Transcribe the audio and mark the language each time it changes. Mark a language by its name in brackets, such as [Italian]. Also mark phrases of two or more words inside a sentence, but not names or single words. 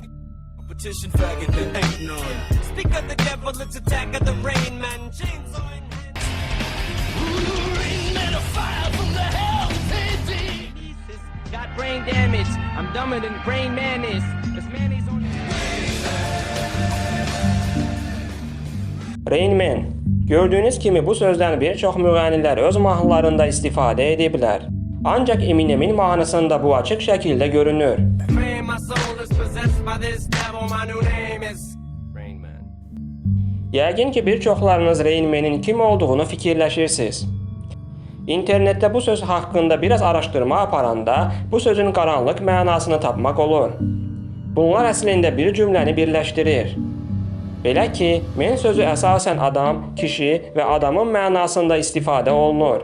[English] Competition faggot, there ain't none. Speak of the devil, it's attack of the Rain Man. Chainsaw in hand. Rain Man, a fire from the hell. Got brain damage. I'm dumber than Rain Man is. This man is on. Rain Man. [Azerbaijani] Gördüyünüz kimi bu sözdən bir çox müğənnilər öz mahnılarında istifadə ediblər. Ancaq Eminemin mahnısında bu açıq şəkildə görünür. [English] Man, my soul is possessed by this devil. My new name is Rain Man. [Azerbaijani] Yəqin ki, bir çoxlarınız Rain Man'in kim olduğunu fikirləşirsiniz. İnternetdə bu söz haqqında biraz araşdırma aparanda bu sözün qaranlıq mənasını tapmaq olur. Bunlar əslində bir cümləni birləşdirir. Belə ki, men sözü əsasən adam, kişi və adamın mənasında istifadə olunur.